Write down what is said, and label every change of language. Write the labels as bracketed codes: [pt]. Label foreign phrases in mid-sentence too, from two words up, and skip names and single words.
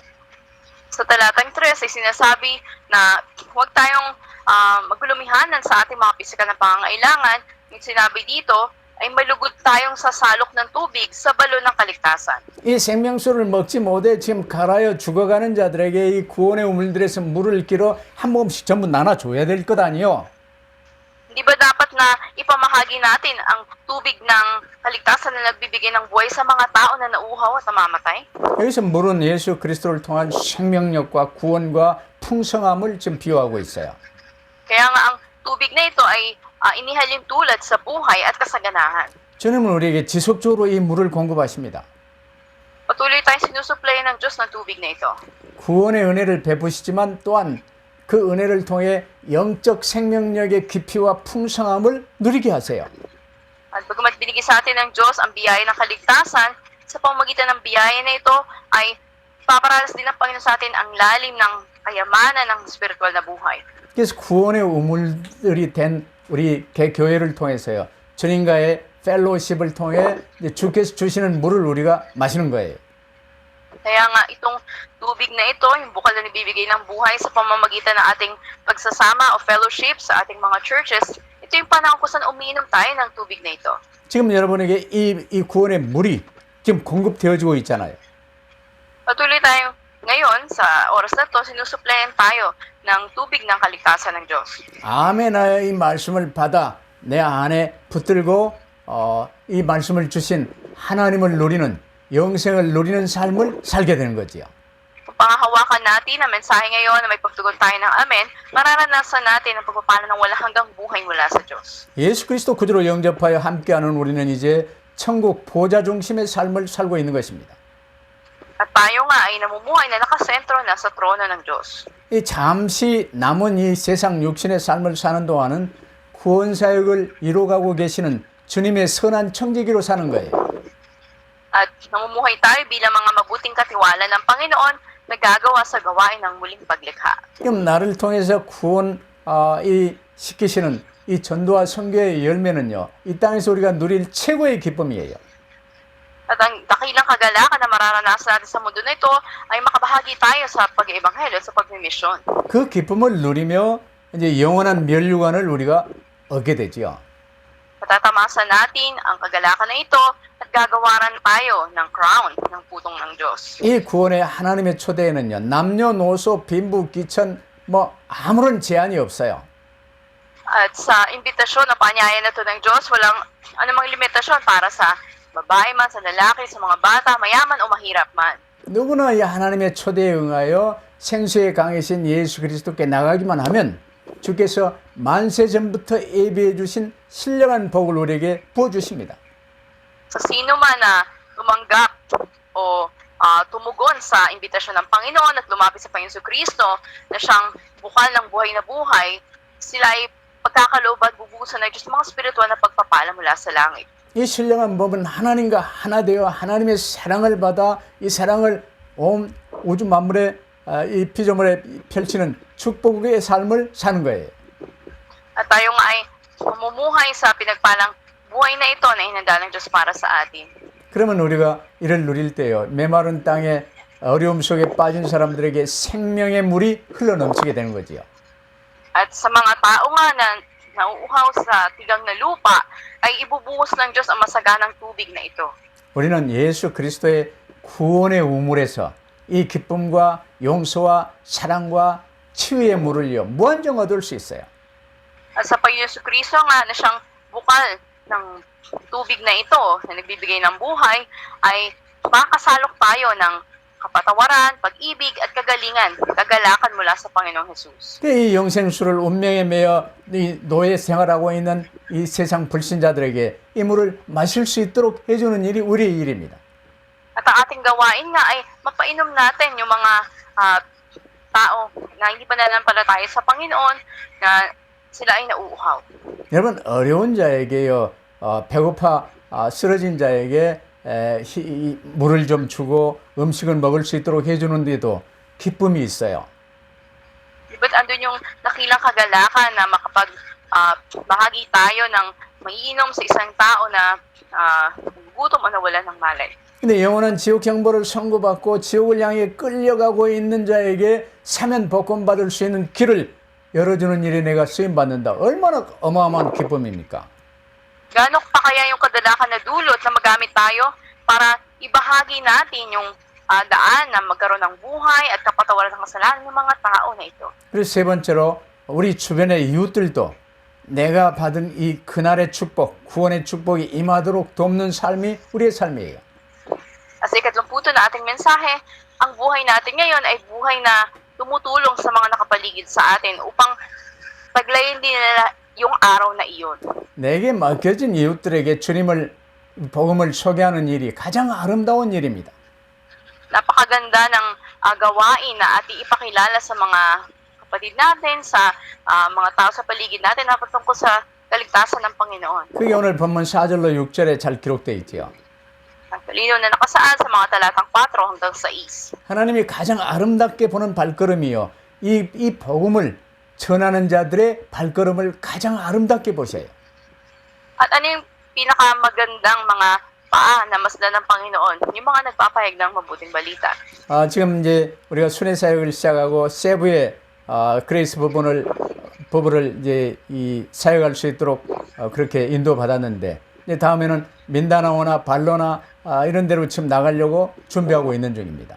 [tl] Sa talatang 3 ay sinasabi na huwag tayong maglumihanan sa ating mga pisikal na pangangailangan. Yung sinabi dito ay malugod tayong sasalok ng tubig sa balon ng kaligtasan. [ko] 이 생명수를 먹지 못해 지금 갈아여 죽어가는 자들에게 이 구원의 우물들에서 물을 길어 한 모금씩 전부 나눠줘야 될 것 아니요? [tl] Hindi ba dapat na ipamahagi natin ang tubig ng kaligtasan na nagbibigay ng buhay sa mga tao na nauuhaw at namamatay? [ko] 여기서 물은 예수 그리스도를 통한 생명력과 구원과 풍성함을 지금 비유하고 있어요. [tl] Kaya nga ang tubig na ito ay inihalin tulad sa buhay at kasaganahan. [ko] 주님은 우리에게 지속적으로 이 물을 공급하십니다. [tl] Patuloy tayong sinusuplayan ng Diyos ng tubig na ito. [ko] 구원의 은혜를 베푸시지만 또한 그 은혜를 통해 영적 생명력의 깊이와 풍성함을 누리게 하세요. [tl] At bagamat binigay sa atin ng Diyos ang biyaya ng kaligtasan, sa pamamagitan ng biyaya na ito ay paparanas din ng Panginoon sa atin ang lalim ng kayamanan ng spiritual na buhay. [ko] 그래서 구원의 우물들이 된 우리 개교회를 통해서요. 주님과의 펠로십을 통해 주께서 주시는 물을 우리가 마시는 거예요. [tl] Kaya nga itong tubig na ito, yung bukal na nabibigay ng buhay sa pamamagitan ng ating pagsasama o fellowship sa ating mga churches, ito yung panahon kung saan umiinom tayo ng tubig na ito. [ko] 지금 여러분에게 이 구원의 물이 지금 공급되어지고 있잖아요. [tl] Patuloy tayo ngayon sa oras na ito, sinusuplayan tayo ng tubig ng kaligtasan ng Diyos. [ko] 아멘하여 이 말씀을 받아 내 안에 붙들고 이 말씀을 주신 하나님을 누리는 영생을 누리는 삶을 살게 되는 거지요. [tl] Kung pangahawakan natin ang mensahe ngayon na may pagtugon tayo ng amen, mararanasan natin ang pagpapala ng walang hanggang buhay mula sa Diyos. [ko] 예수 그리스도 구주로 영접하여 함께하는 우리는 이제 천국 보좌 중심의 삶을 살고 있는 것입니다. [tl] At tayo nga ay namumuhay na nakasentro na sa trono ng Diyos. [ko] 이 잠시 남은 이 세상 육신의 삶을 사는 동안은 구원 사역을 이루어가고 계시는 주님의 선한 청지기로 사는 거예요. [tl] At namumuhay tayo bilang mga mabuting katiwala ng Panginoon na gagawa sa gawain ng muling paglikha. [ko] 그럼 나를 통해서 구원 시키시는 이 전도와 선교의 열매는요, 이 땅에서 우리가 누릴 최고의 기쁨이에요. [tl] At ang dakilang kagalakan na mararanasan natin sa mundo na ito ay makabahagi tayo sa pag-iebanghelyo, sa pagmimisyon. [ko] 그 기쁨을 누리며 이제 영원한 면류관을 우리가 얻게 되지요. [tl] Matatamasa natin ang kagalakan na ito at gagawaran tayo ng crown ng putong ng Diyos. [ko] 이 구원의 하나님의 초대에는요, 남녀노소 빈부 귀천 뭐 아무런 제한이 없어요. [tl] At sa imbitasyon na panyaya na ito ng Diyos, walang anumang limitasyon para sa babae man, sa lalaki, sa mga bata, mayaman o mahirap man. [ko] 누구나 이 하나님의 초대에 응하여 생수의 강이신 예수 그리스도께 나가기만 하면 주께서 만세 전부터 예비해 주신 신령한 복을 우리에게 부어 주십니다. [tl] Sa sino man na tumanggap o tumugon sa imbitasyon ng Panginoon at lumapit sa Panginoon Kristo na siyang bukal ng buhay na buhay, sila ay pagkakalooban, bubuhusan ng Diyos mga spiritual na pagpapala mula sa langit. [ko] 이 신령한 법은 하나님과 하나 되어 하나님의 사랑을 받아 이 사랑을 온 우주 만물에 이 피조물에 펼치는 축복의 삶을 사는 거예요. [tl] At tayo nga ay mamumuhay sa pinagpalang buhay na ito na inanda ng Diyos para sa atin. [ko] 그러면 우리가 이를 누릴 때요, 메마른 땅에 어려움 속에 빠진 사람들에게 생명의 물이 흘러넘치게 되는 거지요. [tl] At sa mga tao nga na nauuhaw sa tigang na lupa, ay ibubuhos ng Diyos ang masaganang tubig na ito. [ko] 우리는 예수 그리스도의 구원의 우물에서 이 기쁨과 용서와 사랑과 치유의 물을요, 무한정 얻을 수 있어요. [tl] At sa Panginoon Kristo nga na siyang bukal ng tubig na ito na nagbibigay ng buhay, ay makasalok tayo ng kapatawaran, pag-ibig at kagalakan mula sa Panginoong Jesus. [ko] 이 영생수를 운명에 매여 이 노예 생활하고 있는 이 세상 불신자들에게 이 물을 마실 수 있도록 해주는 일이 우리의 일입니다. [tl] At ang ating gawain nga ay mapainom natin yung mga tao na hindi pa nananampalataya sa Panginoon na sila ay nauuhaw. [ko] 여러분 어려운 자에게요 배고파 쓰러진 자에게 물을 좀 주고 음식을 먹을 수 있도록 해주는데도 기쁨이 있어요. [tl] But andun yung nakilang kagalakan na bahagi tayo ng maiinom sa isang tao na gutom o nawalan ng malay. [ko] 근데 영원한 지옥 형벌을 선고받고 지옥을 향해 끌려가고 있는 자에게 사면 복권 받을 수 있는 길을 열어주는 일에 내가 쓰임 받는다. 얼마나 어마어마한 기쁨입니까? [tl] Gaano pa kaya yung kadalakan na dulot na magamit tayo para ibahagi natin yung daan na magkaroon ng buhay at kapatawaran ng kasalanan ng mga tao na ito. [ko] 그리고 세 번째로 우리 주변의 이웃들도 내가 받은 이 그날의 축복, 구원의 축복이 임하도록 돕는 삶이 우리의 삶이에요. [tl] At sa ikatlong punto na ating mensahe, ang buhay natin ngayon ay buhay na tumutulong sa mga nakapaligid sa atin upang taglayin din nila yung araw na iyon. [ko] 내게 맡겨진 이웃들에게 주님을 복음을 소개하는 일이 가장 아름다운 일입니다. [tl] Napakaganda ng gawain na ating ipakilala sa mga kapatid natin, sa mga tao sa paligid natin na patungkol sa kaligtasan ng Panginoon. [ko] 그게 오늘 본문 4절로 6절에 잘 기록되어 있지요. [tl] Ang talino na nakasaad sa mga talatang 4 hanggang 6. [ko] 하나님이 가장 아름답게 보는 발걸음이요. 이 복음을 전하는 자들의 발걸음을 가장 아름답게 보셔요. [tl] At ano yung pinakamagandang mga paa na masdan ng Panginoon? Yung mga nagpapahayag ng mabuting balita. [ko] 지금 이제 우리가 순회 사역을 시작하고 세부의 그레이스 부부를 이제 이 사역할 수 있도록 그렇게 인도받았는데 이제 다음에는 민다나오나 발로나 이런 데로 지금 나가려고 준비하고 있는 중입니다.